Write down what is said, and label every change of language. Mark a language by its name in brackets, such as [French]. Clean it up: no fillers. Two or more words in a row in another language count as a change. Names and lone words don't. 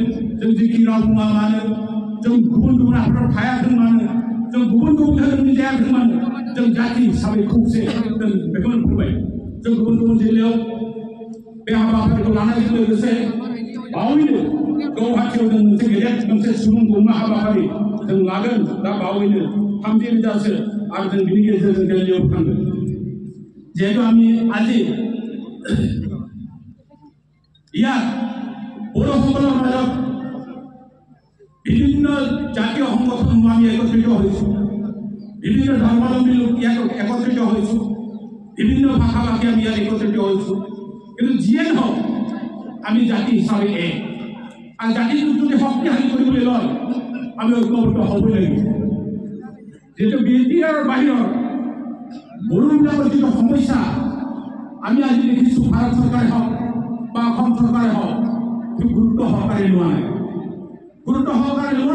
[Bodo] जों जेखि राव बुङा मानो जों गुबुन गुबुन आफादाव थायाथों मानो जों गुबुन गुबुन धोरोमनि जायाथों मानो जों जाति हिसाबै खौसे जों बेखौनो फोरमायो जों गुबुन गुबुन जिल्लायाव बे हाबाफारिखौ लानायजों लोगोसे बावैनो गुवाहाटीयाव जों मोनसे सुबुं गौमा हाबाफारि जों लागोन दा बावैनो 30,000सो आरो जों बिनि गेजेरजों दिल्लीयाव थांगोन जिहेतु आम्ही আজি [Assamese] ইয়াত বড়োসকলৰ মাজত বিভিন্ন জাতীয় সংগঠনসমূহ আমি একত্ৰিত হৈছোঁ বিভিন্ন ধৰ্মাৱলম্বী লোক ইয়াত একত্ৰিত হৈছোঁ বিভিন্ন ভাষা ভাষী আমি ইয়াত একত্ৰিত হৈছোঁ কিন্তু যিয়ে নহওক আমি জাতি হিচাপে এক আৰু জাতিটোক যদি শক্তিশালী কৰিবলৈ লয় আমি ঐক্যবদ্ধ হ'বই লাগিব যেহেতু বিটিআৰৰ বাহিৰৰ বড়োবিলাকৰ যিটো সমস্যা আমি আজি দেখিছোঁ ভাৰত চৰকাৰে হওক বা অসম চৰকাৰে হওক গুৰুত্ব সহকাৰে লোৱা নাই গুৰুত্ব সহকাৰে